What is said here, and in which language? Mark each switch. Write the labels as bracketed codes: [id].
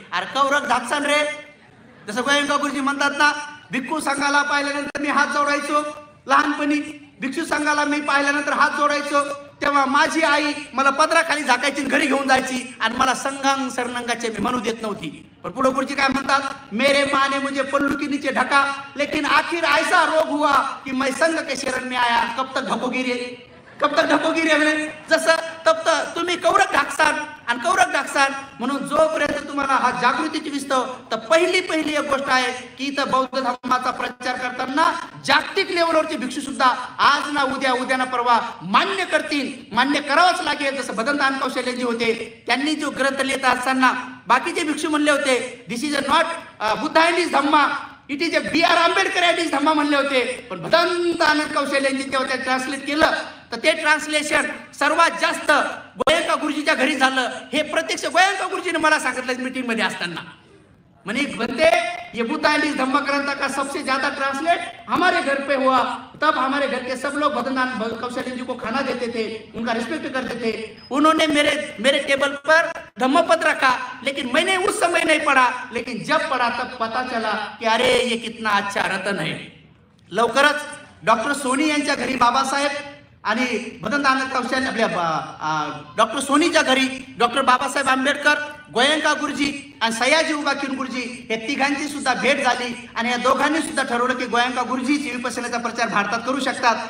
[mr] अरे कौरक धाकसान रे. जसं गोयंका गुरुजी म्हणतात ना, भिक्खू संघाला पाहिल्यानंतर मी हात जोडायचो. लहानपणी भिक्षू संघाला मी पाहिल्यानंतर हात जोडायचो. तेव्हा माझी आई मला पदराखाली झाकायची, घरी घेऊन जायची आणि मला संगांग सरनंगाचे मी म्हणू देत नव्हती. पण पुढे पुढची काय म्हणतात, [hi] मेरे माँ ने मुझे पल्लू के नीचे ढका, लेकिन आखिर ऐसा रोग हुआ कि मैं संग के शरण में आया. कब तक ढकोगी रे, कब तक ढकोगी रे [mr] म्हणे. जसं तब तक तुम्ही कौरक ढाकसाल आणि कौरक ढाकसाल. म्हणून जोपर्यंत तुम्हाला हा जागृतीची दिसतो, तर पहिली एक गोष्ट आहे की इथं बौद्ध धर्माचा प्रचार करताना जागतिक लेवलवरचे भिक्षू सुद्धा आज ना उद्या ना परवा मान्य करतील, मान्य करावंच लागेल. जसं भदंत कौशल्यजी होते, त्यांनी जो ग्रंथ लिहित असताना बाकीचे भिक्षू म्हणले होते, [en] This is not Buddha and his dhamma, it is B.R. [mr] Ambedkar and his धम्मा म्हणले होते. पण भदंत आनंद कौशल्यांनी तेव्हा ते ट्रान्सलेट केलं, तर ते ट्रान्सलेशन सर्वात जास्त गोयंका गुरुजीच्या घरी झालं. हे प्रत्यक्ष गोयंका गुरुजीने मला सांगितलं मीटिंग मध्ये असताना. [hi] म्हणे बनते ये बुद्धा एंड हिज धम्मा ग्रंथ का सबसे ज्यादा ट्रांसलेट हमारे घर पे हुआ. तब हमारे घर के सब लोग भदंत कौशल्य जी को खाना देते थे, उनका रिस्पेक्ट करते थे. उन्होंने मेरे टेबल पर धम्मपद रखा, लेकिन मैंने उस समय नहीं पढ़ा, लेकिन जब पढ़ा तब पता चला कि अरे ये कितना अच्छा रतन है. [mr] लवकरच डॉक्टर सोनी यांच्या घरी बाबासाहेब आणि भदंत आनंद कौशल्य आपल्या डॉक्टर सोनीच्या घरी डॉक्टर बाबासाहेब आंबेडकर, गोयंका गुरुजी आणि सयाजी उबाकीन गुरुजी हे तिघांची सुद्धा भेट झाली. आणि या दोघांनी सुद्धा ठरवलं की गोयंका गुरुजी विपश्यनाचा प्रचार भारतात करू शकतात.